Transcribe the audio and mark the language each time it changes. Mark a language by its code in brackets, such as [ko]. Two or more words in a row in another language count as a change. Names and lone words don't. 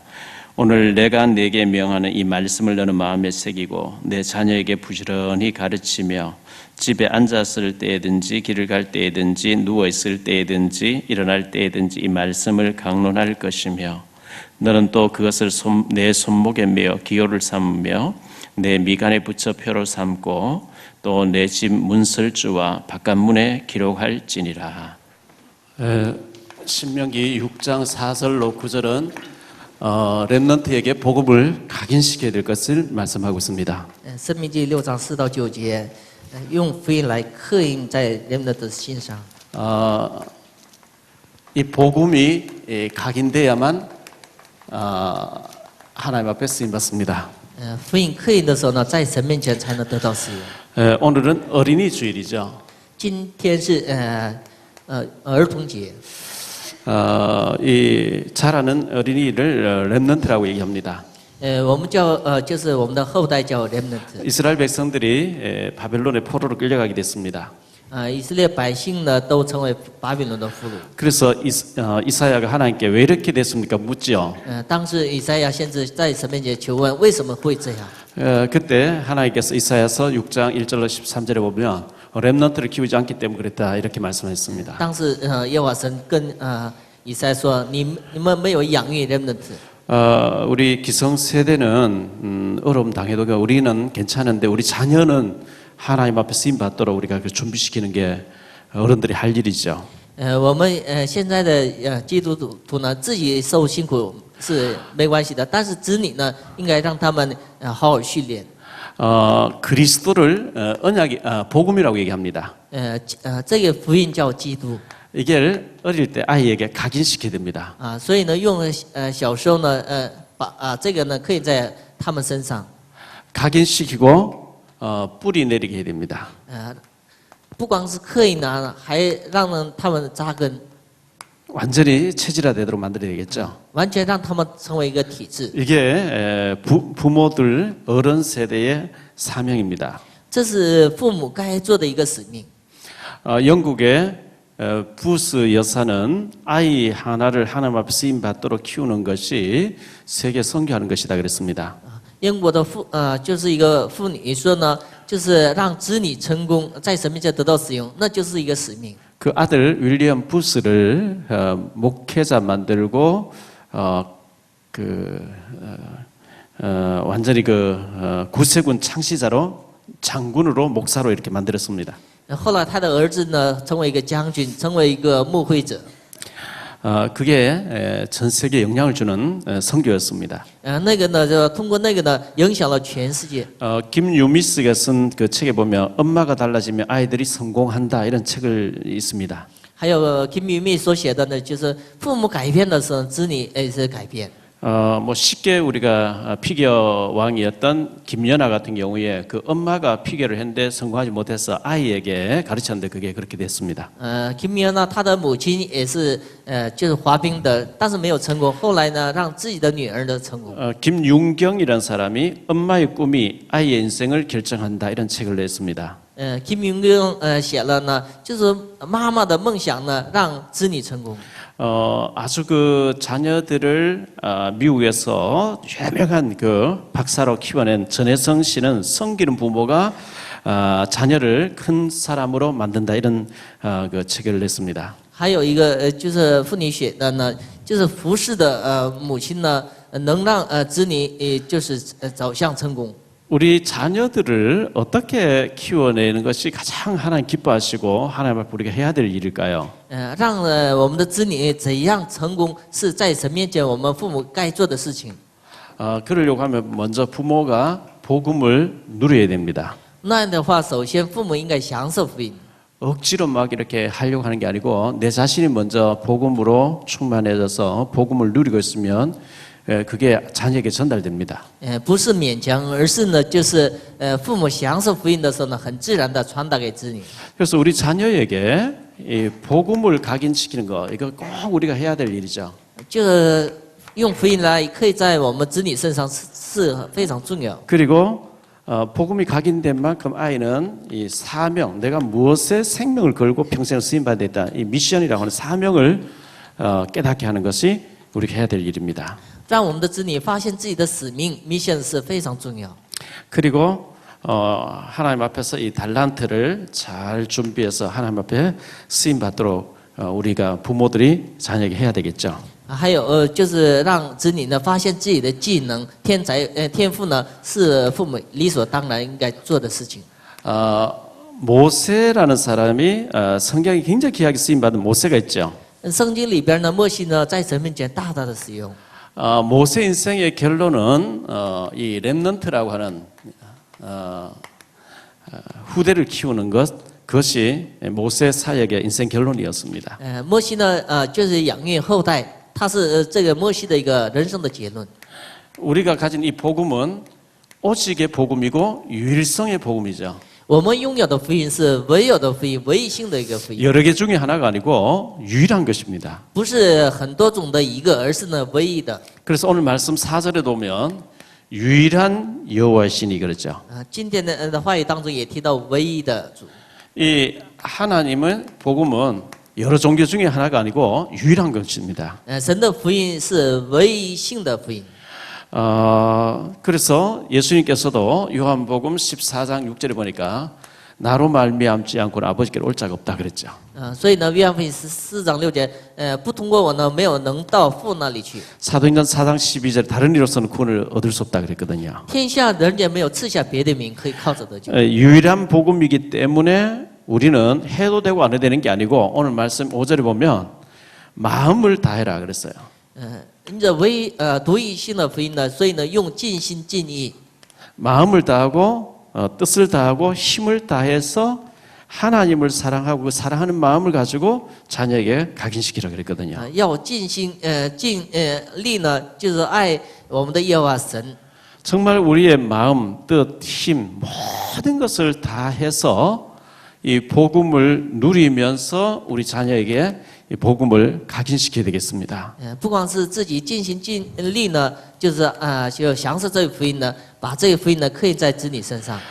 [ko] 오늘 내가 네게 명하는 이 말씀을 너는 마음에 새기고 내 자녀에게 부지런히 가르치며 집에 앉았을 때든지 길을 갈 때든지 누워 있을 때든지 일어날 때든지 이 말씀을 강론할 것이며 너는 또 그것을 내 손목에 메어 기호를 삼으며 내 미간에 붙여 표로 삼고 또 내 집 문설주와 바깥문에 기록할지니라. 신명기 6장 4절로 9절은 렘넌트에게 복음을 각인시켜야 될 것을 말씀하고 있습니다. [zh] 申命记6章4到9节，用福音来刻印在人们的心上。 [ko] 이 복음이 각인돼야만 하나님 앞에 쓰임 받습니다. [zh] 福音刻印的时候呢，在神面前才能得到使用。 [ko] 오늘은 어린이 주일이죠. [zh] 今天是儿童节， [ko] 이 자라는 어린이를 렘넌트라고 얘기합니다. [zh] 我们叫就是我们的后代叫 remnant。 [ko] 이스라엘 백성들이 바벨론의 포로로 끌려가게 됐습니다. [zh] 以色列百姓呢都成为巴比伦的俘虏。 [ko] 그래서 이사야가 하나님께 왜 이렇게 됐습니까? 묻죠. [zh] 当时以赛亚先知在神面前求问，为什么会这样？ [ko] 그때 하나님께서 이사야서 6장 1절로 13절에 보면 렘넌트를 키우지 않기 때문에 그랬다 이렇게 말씀하셨습니다. [zh] 当时耶和华神跟以赛亚说，你们没有养育 remnant。 [ko] 우리 기성 세대는 어려움 당해도 우리는 괜찮은데 우리 자녀는 하나님 앞에 쓰임 받도록 우리가 준비시키는 게 어른들이 할 일이죠. [zh] 我们现在的基督徒呢，自己受辛苦是没关系的，但是子女呢，应该让他们好好训练。 [ko] 그리스도를 복음이라고 얘기합니다. [zh] 这个福音叫基督 [ko] 이게 어릴 때 아이에게 각인시켜야 됩니다. [zh] 所以呢，用小时候呢，把这个呢，可以在他们身上 [ko] 각인시키고 뿌리 내리게 해야 됩니다. [zh] 不光是刻印呢，还让他们扎根， [ko] 완전히 체질화되도록 만들어야 되겠죠. [zh] 完全让他们成为一个体制。 [ko] 이게 부모들 어른 세대의 사명입니다. [zh] 这是父母该做的一个使命。 [ko] 영국의 부스 여사는 아이 하나를 하나님 앞에 쓰임 받도록 키우는 것이 세계 선교하는 것이다 그랬습니다. [zh] 英国的就是一个妇女说呢，就是让子女成功在神面前得到使用，那就是一个使命。 [ko] 그 아들 윌리엄 부스를 목회자 만들고 완전히 구세군 창시자로 장군으로 목사로 이렇게 만들었습니다. [zh] 后来他的儿子呢，成为一个将军，成为一个牧会者。 [ko] 그게 전 세계에 영향을 주는 선교였습니다. [zh] 那个呢，就通过那个呢，影响了全世界。 [ko] 김유미스가 쓴 그 책에 보면 엄마가 달라지면 아이들이 성공한다 이런 책을 있습니다. [zh] 还有金敏密所写的呢，就是父母改变的时候，子女也是改变。 [ko] 뭐 쉽게 우리가 피겨 왕이었던 김연아 같은 경우에 그 엄마가 피겨를 했는데 성공하지 못해서 아이에게 가르쳤는데 그게 그렇게 됐습니다. [zh] 金敏呢，他的母亲也是就是滑冰的，但是没有成功。后来呢，让自己的女儿呢成功。 [ko] 김윤경이라는 사람이 엄마의 꿈이 아이의 인생을 결정한다 이런 책을 냈습니다. [zh] 金敏根写了呢，就是妈妈的梦想呢，让子女成功。 [ko] 아주 그 자녀들을 미국에서 유명한 그 박사로 키워낸 전혜성 씨는 성기는 부모가 자녀를 큰 사람으로 만든다 이런 그 책을 냈습니다. [zh] 还有一个就是妇女写的呢，就是服侍的母亲呢，能让子女就是走向成功。 [ko] 우리 자녀들을 어떻게 키워내는 것이 가장 하나님 기뻐하시고 하나님 앞에 우리가 해야 될 일일까요? [zh] 让我们的子女怎样成功，是在神面前我们父母该做的事情。 [ko] 그러려고 하면 먼저 부모가 복음을 누려야 됩니다. [zh] 那样的话，首先父母应该享受福音。 [ko] 억지로 막 이렇게 하려고 하는 게 아니고 내 자신이 먼저 복음으로 충만해져서 복음을 누리고 있으면 그게 자녀에게 전달됩니다. [zh] 不是勉强，而是呢，就是父母享受福音的时候呢，很自然的传达给子女。 [ko] 그래서 우리 자녀에게 이 복음을 각인시키는 거 이거 꼭 우리가 해야 될 일이죠. [zh] 就用福音来刻在我们子女身上是非常重要。 [ko] 그리고 복음이 각인된 만큼 아이는 이 사명, 내가 무엇에 생명을 걸고 평생을 쓰임받아야 됐다. 이 미션이라고 하는 사명을 깨닫게 하는 것이 우리가 해야 될 일입니다. [zh] 让我们的子女发现自己的使命 mission 是非常重要。 [ko] 그리고 하나님 앞에서 이 달란트를 잘 준비해서 하나님 앞에 쓰임 받도록 우리가 부모들이 자녀에게 해야 되겠죠. [zh] 还有就是让子女呢发现自己的技能、天赋呢是父母理所当然应该做的事情。 [ko] 모세라는 사람이 성경에 굉장히 귀하게 쓰임 받은 모세가 있죠. [zh] 圣经里边呢，摩西呢在神面前大大的使用。 [ko] 모세 인생의 결론은 이 렘넌트라고 하는 후대를 키우는 그것이 모세 사역의 인생 결론이었습니다. [zh] 摩西呢就是养育后代，他是这个摩西的一个人生的结论。 [ko] 우리가 가진 이 복음은 오직의 복음이고 유일성의 복음이죠. [zh] 我们拥有的福音是唯有的福音，唯一性的一个福音， [ko] 여러 개 중에 하나가 아니고 유일한 것입니다. [zh] 不是很多种的一个，而是呢唯一的。 [ko] 그래서 오늘 말씀 4절에 보면 유일한 여호와의 신이 그랬죠. [zh] 今天的话语当中也提到唯一的主。 [ko] 이 하나님의 복음은 여러 종교 중에 하나가 아니고 유일한 것입니다. [zh] 神的福音是唯一性的福音。 [ko] 그래서 예수님께서도 요한복음 14장 6절에 보니까 나로 말미암지 않고는 아버지께로 올 자가 없다 그랬죠. [zh] 所以呢，约翰福音4章6节，不通过我呢，没有能到父那里去。 [ko] 사도행전 4장 12절에 다른 이로서는 구원을 얻을 수 없다 그랬거든요. [zh] 天下人间没有赐下别的名可以靠着得救。 [ko] 유일한 복음이기 때문에 우리는 해도 되고 안 해도 되는 게 아니고 오늘 말씀 5절에 보면 마음을 다해라 그랬어요. [zh] 因着独一性的福音呢，所以呢，用尽心尽意， [ko] 마음을 다하고 뜻을 다하고 힘을 다해서 하나님을 사랑하고 그 사랑하는 마음을 가지고 자녀에게 각인시키라 그랬거든요. [zh] 要尽心尽力呢，就是爱我们的耶和华神。 [ko] 정말 우리의 마음, 뜻, 힘 모든 것을 다해서 이 복음을 누리면서 우리 자녀에게 이 복음을 각인시켜야 되겠습니다. [zh] 不光是自己尽心尽力呢，就是就享受这个福音呢，把这个福音呢刻印在子女身上。